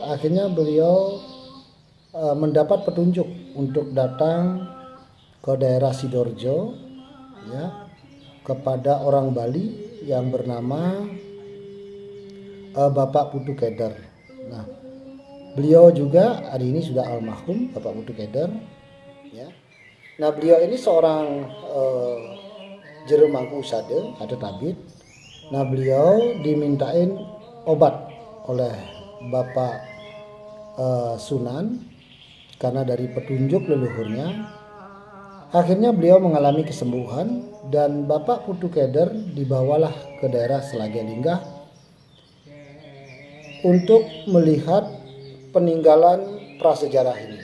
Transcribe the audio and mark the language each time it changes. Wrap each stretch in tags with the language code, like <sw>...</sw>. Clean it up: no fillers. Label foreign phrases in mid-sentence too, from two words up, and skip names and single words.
<id>Akhirnya beliau mendapat petunjuk untuk datang ke daerah Sidoarjo, ya, kepada orang Bali yang bernama Bapak Putu Keder. Nah, beliau juga hari ini sudah almarhum, Bapak Putu Keder, ya. Nah, beliau ini seorang</id> <ban>jero mangku usade</ban> <id>atau tabib. Nah, beliau dimintain obat oleh Bapak Sunan karena dari petunjuk leluhurnya. Akhirnya beliau mengalami kesembuhan dan Bapak Putu Keder dibawalah ke daerah Selagalingga untuk melihat peninggalan prasejarah ini.</id>